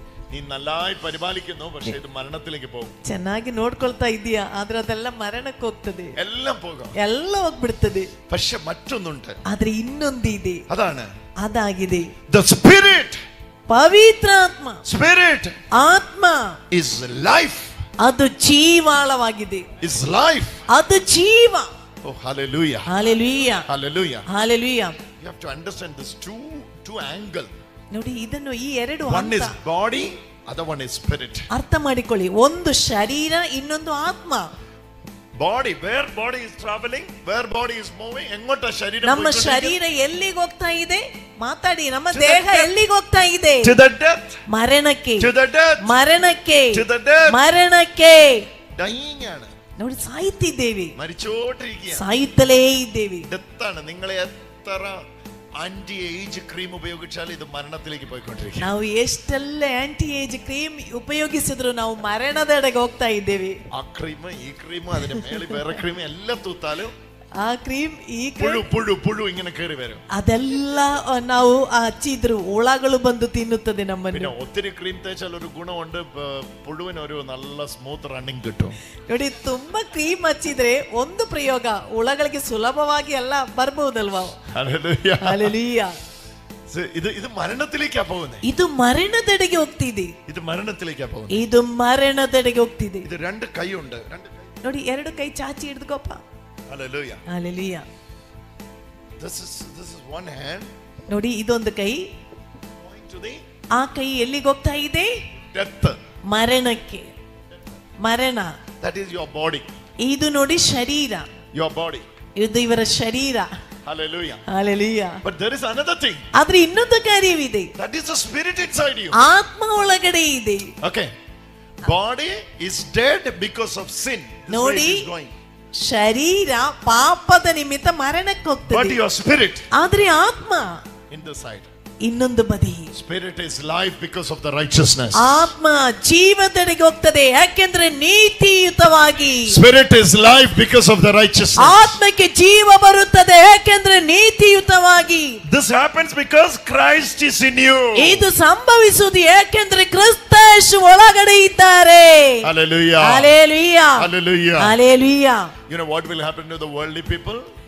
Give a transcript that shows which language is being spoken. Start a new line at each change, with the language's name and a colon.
Malayalam: നീ നന്നായി പരിപാലിക്കുന്നു, പക്ഷേ ഇത് മരണത്തിലേക്ക് പോകും.
Kannada: ಚೆನ್ನಾಗಿ ನೋಡ್ಕೊಳ್ತಾ ಇದೀಯಾ, ಆದ್ರೆ ಅದೆಲ್ಲ ಮರಣಕ್ಕೆ ಹೋಗ್ತದೆ.
Malayalam: എല്ലാം പോകും,
Kannada: ಎಲ್ಲ ಹೋಗ್ಬಿಡ್ತದೆ.
Malayalam: പക്ഷെ മറ്റൊന്നുണ്ട്.
Kannada: ಆದ್ರೆ ಇನ್ನೊಂದಿದೆ.
Malayalam: അതാണ്
Kannada: ಅದಾಗಿದೆ
English: the spirit
Kannada: ಪವಿತ್ರಾತ್ಮ.
English: Spirit.
Kannada: ಆತ್ಮ
English: Is life.
Kannada: ಅದು ಜೀವಾಳವಾಗಿದೆ.
English: Is life.
Kannada: ಅದು ಜೀವ.
English: Oh, hallelujah. Hallelujah. Hallelujah. Hallelujah. You have to understand this two angle.
Kannada: ನೋಡಿ, ಇದನ್ನು ಈ ಎರಡು
English: One is body, other one is spirit.
Kannada: ಅರ್ಥ ಮಾಡಿಕೊಳ್ಳಿ. ಒಂದು ಶರೀರ, ಇನ್ನೊಂದು ಆತ್ಮ.
English: Body, where body is traveling, where body is moving,
Kannada: ಎಂಗೋಟ ಶರೀರ ನಮ್ಮ ಶರೀರ ಎಲ್ಲಿಗೆ ಹೋಗ್ತಾ ಇದೆ? ಮಾತಾಡಿ. ನಮ್ಮ ದೇಹ ಎಲ್ಲಿಗೆ ಹೋಗ್ತಾ ಇದೆ?
English: To the death.
Kannada: ಮರಣಕ್ಕೆ.
English: To the death.
Kannada: ಮರಣಕ್ಕೆ.
English: To the death.
Kannada: ಮರಣಕ್ಕೆ.
Malayalam: Dying ആണ്.
Kannada: ನೋಡಿ, ಸಾಯ್ತಿದ್ದೇವೆ.
Malayalam: മരിച്ചോണ്ടിരിക്കുക.
Kannada: ಸಾಯುತ್ತಲೇ ಇದ್ದೇವೆ.
Malayalam: Death ആണ്. നിങ്ങൾ എത്ര ആന്റി ഏജ് ക്രീം ഉപയോഗിച്ചാൽ ഇത് മരണത്തിലേക്ക് പോയിക്കൊണ്ടിരിക്കുക.
Kannada: ನಾವು ಎಷ್ಟೆಲ್ಲ ಆಂಟಿ ಏಜ್ ಕ್ರೀಮ್ ಉಪಯೋಗಿಸಿದ್ರು ನಾವು ಮರಣದೆಡೆಗೆ ಹೋಗ್ತಾ ಇದ್ದೇವೆ. ಆ ಕ್ರೀಮ್, ಈ ಕ್ರೀಮ್,
Malayalam: അതിന്റെ മേലെ വേറെ ക്രീം എല്ലാം തൂത്താലും
Kannada: ಆ ಕ್ರೀಮ್, ಈ
Malayalam: പുഴു ഇങ്ങനെ കേറി വരും.
Kannada: ಅದೆಲ್ಲ ನಾವು ಹಚ್ಚಿದ್ರು ಹುಳಗಳು ಬಂದು ತಿನ್ನುತ್ತದೆ ನಮ್ಮನ್ನು.
Malayalam: പിന്നെ ഒത്തിരി ക്രീം തേച്ചാൽ ഒരു ഗുണമുണ്ട്, പുഴുവിന് ഒരു നല്ല സ്മൂത്ത് റണ്ണിങ് കിട്ടും.
Kannada: ನೋಡಿ, ತುಂಬಾ ಕ್ರೀಮ್ ಹಚ್ಚಿದ್ರೆ ಒಂದು ಪ್ರಯೋಗ, ಹುಳಗಳಿಗೆ ಸುಲಭವಾಗಿ ಎಲ್ಲ ಬರಬಹುದಲ್ವಾ?
Malayalam: ഹല്ലേലൂയ.
Kannada: ಹಲ್ಲೆಲೂಯಾ.
Malayalam: ഇത് മരണത്തിലേക്കാ പോകുന്നത്.
Kannada: ಇದು ಮರಣದೆಡೆಗೆ ಹೋಗ್ತಿದೆ.
Malayalam: ഇത് മരണത്തിലേക്കാ പോകുന്നത്.
Kannada: ಇದು ಮರಣದೆಡೆಗೆ ಹೋಗ್ತಿದೆ.
Malayalam: ഇത് രണ്ട് കൈയുണ്ട്.
Kannada: ನೋಡಿ, ಎರಡು ಕೈ ಚಾಚಿ ಹಿಡಿದುಕೋಪ್ಪ.
English: Hallelujah. Hallelujah. This is one hand.
Kannada: ನೋಡಿ, ಇದೊಂದು ಕೈ.
English: Going to the
Kannada: ಆ ಕೈ ಎಲ್ಲಿಗೆ ಹೋಗ್ತಾ ಇದೆ?
English: death.
Kannada: ಮರಣಕ್ಕೆ. ಮರಣ.
English: That is your body.
Kannada: ಇದು ನೋಡಿ ಶರೀರ.
English: Your body.
Kannada: ಇದು ಇವರ ಶರೀರ.
English: Hallelujah. Hallelujah. But there is another thing.
Kannada: ಆದ್ರೆ ಇನ್ನೊಂದು ಕಾರ್ಯವಿದೆ.
English: That is the spirit inside you.
Kannada: ಆತ್ಮ ಒಳಗಡೆ ಇದೆ.
English: Okay. Body is dead because of sin.
Kannada: ನೋಡಿ, ಶರೀರ ಪಾಪದ ನಿಮಿತ್ತ ಮರಣಕ್ಕೆ ಹೋಗ್ತದೆ.
English: But your spirit.
Kannada: ಆದ್ರೆ ಆತ್ಮ
English: in the side.
Kannada: ಇನ್ನೊಂದು ಬದಿ.
English: Spirit is life because of the righteousness.
Kannada: ಆತ್ಮ ಜೀವದೆಡೆಗೆ ಹೋಗ್ತದೆ, ಯಾಕೆಂದ್ರೆ ನೀತಿಯುತವಾಗಿ.
English: Spirit is life because of the righteousness.
Kannada: ಆತ್ಮಕ್ಕೆ ಜೀವ ಬರುತ್ತದೆ, ಯಾಕೆಂದ್ರೆ ನೀತಿಯುತವಾಗಿ.
English: This happens because Christ is in you.
Kannada: ಇದು ಸಂಭವಿಸುವುದು ಯಾಕೆಂದ್ರೆ ಕ್ರಿಸ್ತ ಯೇಸು ಒಳಗಡೆ ಇದ್ದಾರೆ.
English: Hallelujah. Hallelujah. Hallelujah. Hallelujah. You know what will happen to the worldly people?